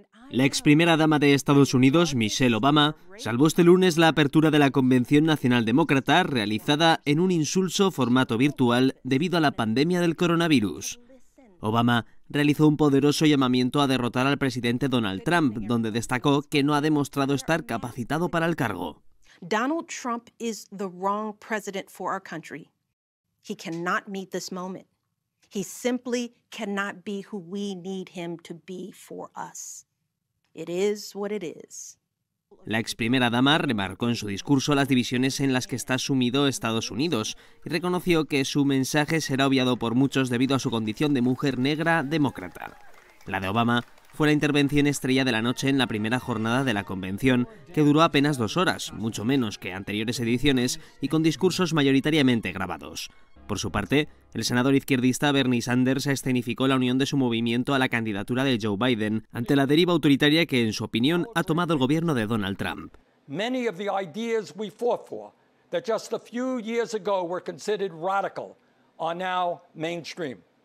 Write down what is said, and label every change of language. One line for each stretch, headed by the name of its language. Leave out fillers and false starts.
Spanish: La ex primera dama de Estados Unidos, Michelle Obama, salvó este lunes la apertura de la Convención Nacional Demócrata, realizada en un insulso formato virtual debido a la pandemia del coronavirus. Obama realizó un poderoso llamamiento a derrotar al presidente Donald Trump, donde destacó que no ha demostrado estar capacitado para el cargo.
English: Donald Trump is the wrong president for our country. He cannot meet this moment. He simply cannot be who we need him to be for us. It is what it is.
Spanish: La ex primera dama remarcó en su discurso las divisiones en las que está sumido Estados Unidos y reconoció que su mensaje será obviado por muchos debido a su condición de mujer negra demócrata. La de Obama fue la intervención estrella de la noche en la primera jornada de la convención, que duró apenas 2 horas, mucho menos que anteriores ediciones y con discursos mayoritariamente grabados. Por su parte, el senador izquierdista Bernie Sanders escenificó la unión de su movimiento a la candidatura de Joe Biden ante la deriva autoritaria que, en su opinión, ha tomado el gobierno de Donald Trump.
English: Many of the ideas we fought for that just a few years ago were considered radical are now mainstream.